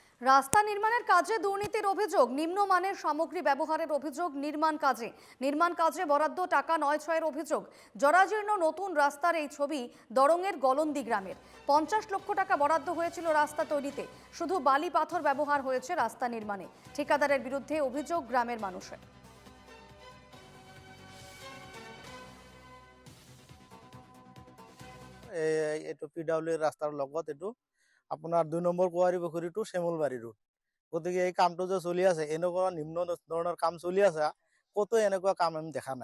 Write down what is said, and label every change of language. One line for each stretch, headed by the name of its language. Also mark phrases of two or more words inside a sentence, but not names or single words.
Bangla: রাস্তা নির্মাণের কাজে দুর্নীতির অভিযোগ, নিম্নমানের সামগ্রী ব্যবহারের অভিযোগ, নির্মাণ কাজে বরাদ্দ টাকা নয় ছয়ের অভিযোগ। জরাজীর্ণ নতুন রাস্তার এই ছবি দরঙের গলন্দি গ্রামের। 50 লক্ষ টাকা বরাদ্দ হয়েছিল রাস্তা তৈরিতে, শুধু বালি পাথর ব্যবহার হয়েছে রাস্তা নির্মাণে। ঠিকাদারের বিরুদ্ধে অভিযোগ গ্রামের মানুষের।
Assamese: এইটো পিডাব্লিউৰ ৰাস্তাৰ লগত এইটো আপোনাৰ 2 নম্বৰ কুঁৱাৰী পুখুৰী টু শ্যামলবাৰী ৰোড। গতিকে এই কামটো যে চলি আছে, এনেকুৱা নিম্ন ধৰণৰ কাম চলি আছে, ক'তো এনেকুৱা কাম আমি দেখা নাই।